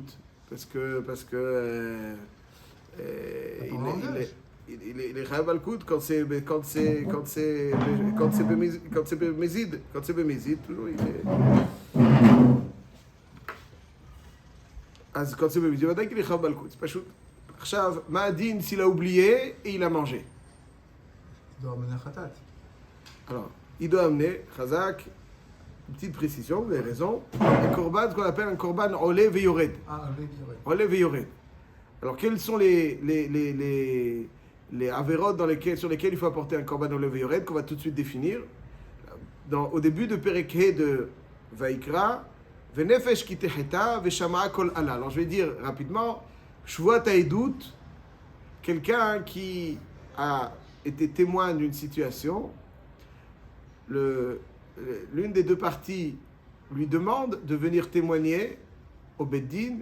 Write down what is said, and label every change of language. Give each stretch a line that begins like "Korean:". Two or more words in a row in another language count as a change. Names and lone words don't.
French: Parce que il est
Hebrew: חייב מלקות
French: quand c'est bémézid, toujours il est. אז quand c'est bémézid, ודאי qu'il est
Hebrew: חייב מלקות.
French: C'est pas chou.
Hebrew: עכשיו, מה הדין
French: s'il a oublié et il a mangé? Il doit amener khatat. Alors, il doit amener chazak. Une petite précision, vous avez raison. Un korban, ce qu'on appelle un
Hebrew: קרבן עולה ויורד. Ah, עולה ויורד. עולה ויורד.
French: Alors, quels sont les avérotes sur lesquels il faut apporter un
Hebrew: קרבן עולה ויורד,
French: qu'on va tout de suite définir. Au début de
Hebrew: פרק ה de Vaikra, ונפש כי תחטא, ושמעה קול אלה.
French: Alors, je vais dire rapidement,
Hebrew: שבועת העדות,
French: quelqu'un qui a été témoin d'une situation, l'une des deux parties lui demande de venir témoigner au Beddin.